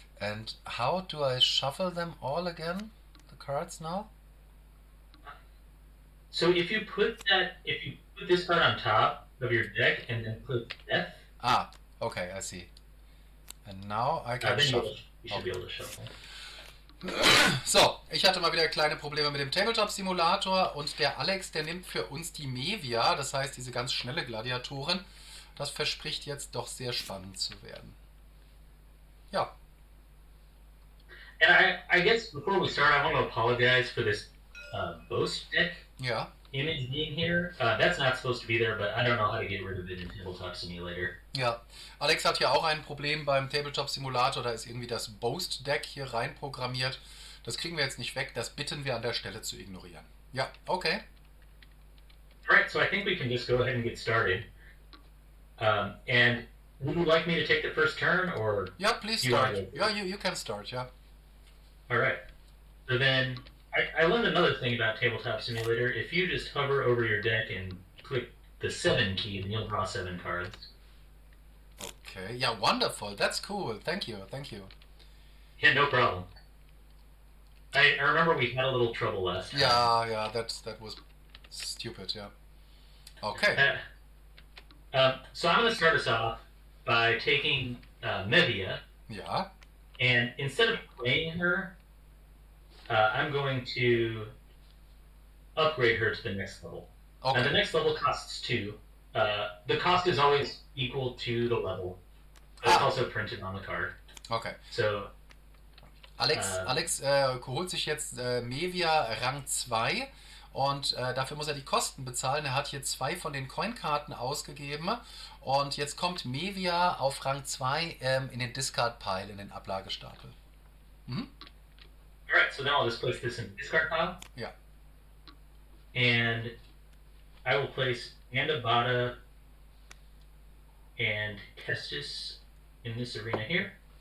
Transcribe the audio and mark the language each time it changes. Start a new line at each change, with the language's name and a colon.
English: And how do I shuffle them all again? The cards now? So if you put this card on top of your deck and then put death. Okay, I see. And now I can then shuffle. you should be able to shuffle.
German: So, ich hatte mal wieder kleine Probleme mit dem Tabletop-Simulator und der Alex, der nimmt für uns die Mevia, das heißt diese ganz schnelle Gladiatorin. Das verspricht jetzt doch sehr spannend zu werden. Ja.
English: And I guess before we start, I want to apologize for this boast deck.
German: Ja.
English: image being here. That's not supposed to be there, but I don't know how to get rid of it in Tabletop Simulator.
German: Ja, Alex hat hier auch ein Problem beim Tabletop Simulator, da ist irgendwie das Boast Deck hier rein programmiert. Das kriegen wir jetzt nicht weg, das bitten wir an der Stelle zu ignorieren. Ja, okay.
English: Alright, so I think we can just go ahead and get started. And would you like me to take the first turn, or... Yeah, please start. Yeah, you can start, yeah. Alright. So then, I learned another thing about Tabletop Simulator. If you just hover over your deck and click the 7 key, then you'll draw 7 cards. Okay, yeah, wonderful. That's cool. Thank you, thank you. Yeah, no problem. I remember we had a little trouble last time. Yeah, that was stupid, yeah. Okay. So I'm going to start us off by taking Mevia. Yeah. And instead of playing her, I'm going to upgrade her to the next level. Okay. Now the next level costs 2. The cost is always equal to the level. It's also printed on the card. Okay. So
German: Alex holt sich jetzt Mevia Rang 2 und dafür muss er die Kosten bezahlen. Er hat hier 2 von den Coinkarten ausgegeben und jetzt kommt Mevia auf Rang 2 in den Discard Pile, in den Ablagestapel. Mhm.
English: Alright, so now I'll just place this in the discard pile. Yeah. And I will place Andabata and Kestis in this arena here.